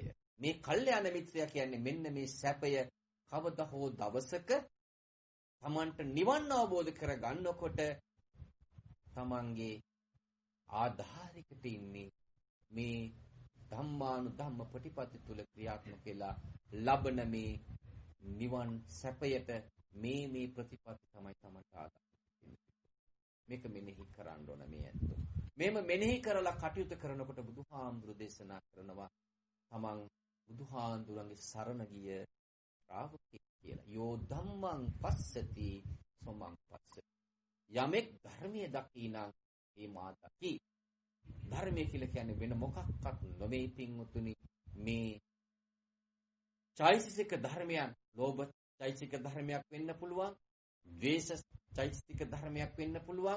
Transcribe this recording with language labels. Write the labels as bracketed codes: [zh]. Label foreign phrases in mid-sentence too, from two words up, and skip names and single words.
[si] මේ කල්යාණ මිත්‍රයා කියන්නේ මෙන්න මේ සැපය කවදා හෝ දවසක තමන්ට නිවන් අවබෝධ කර ගන්නකොට තමන්ගේ ආධාරිකට ඉන්නේ මේ ධම්මානු ධම්ම ප්‍රතිපatti තුල ක්‍රියාත්මක වෙලා ලබන මේ නිවන් සැපයට මේ ප්‍රතිපatti තමයි තමන්ට ආධාර. මේක මෙනෙහි කරන්න ඕන මේ ඇත්ත. මේම මෙනෙහි කරලා කටයුතු කරනකොට බුදුහාමුදුරු දේශනා කරනවා තමන් බුදුහාමුදුරන්ගේ සරණ ගිය ශ්‍රාවකෙක් කියලා. [pi] යෝ ධම්මං පස්සති සමං පස්සති. [si] යමෙක් ධර්මයේ දකිනා ඒ මා දකි. ධර්මය කියලා කියන්නේ වෙන මොකක්වත් නොවේ පින්වතුනි. මේ චෛතසික ධර්මයන් ලෝභ චෛතසික ධර්මයක් වෙන්න පුළුවන්. ද්වේෂ චෛතසික ධර්මයක් වෙන්න පුළුවන්.